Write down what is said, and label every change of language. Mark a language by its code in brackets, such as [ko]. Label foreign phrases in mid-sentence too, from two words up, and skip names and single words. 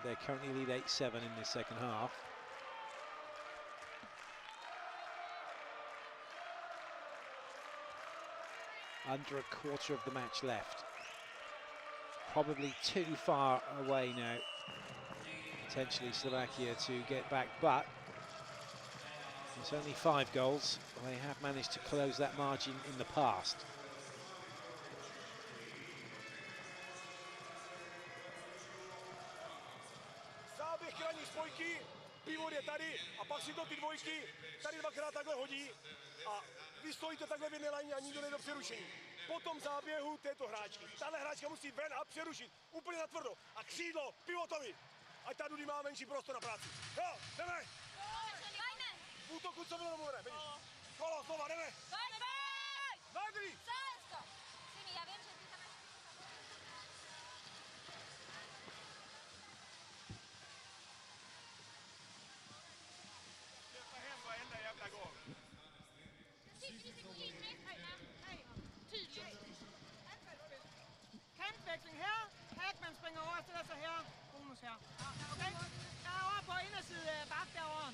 [en] They currently lead 8-7 in this second half. Under a quarter of the match left. Probably too far away now, potentially Slovakia to get back, but it's only 5 goals. They have managed to close that margin in the past. [cs] Záběh krajní spojky, pivot je tady a pak si to ty dvojky tady dvakrát takhle hodí a vy stojíte takhle v jedné lajně a nikdo nejde do přerušení. Po tom záběhu této hráčky. Tahle hráčka musí ven a přerušit úplně natvrdo a křídlo pivotovi. Ať ta Dudy má menší prostor na práci. Jo, jdeme! V útoku co bylo domluvené, vidíš? Kolo, znova, jdeme! Vagry! [sv] Varenda jävla gång. [no] Kantveksling her. Hackman springer over, stiller sig her. Bonus her. Okay? Jeg er over på inderside bak derovre.